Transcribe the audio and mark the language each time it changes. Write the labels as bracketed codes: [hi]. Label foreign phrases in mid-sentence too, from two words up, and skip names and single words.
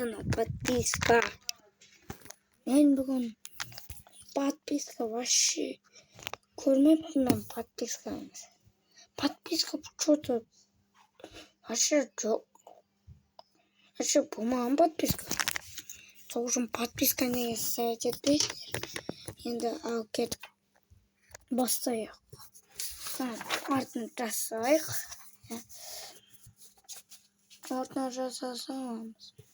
[kk] Подписка. Мен бүгін [ru] подписка вообще [kk] көрмеппін мен подписканы. [ru] Подписка что-то вообще [kk] жоқ. Вообще болмаған подписка. Сол үшін подписка неге совет етпейсіздер. Енді ал кетіп бастайық. Артын жасайық. Артына жасасамыз.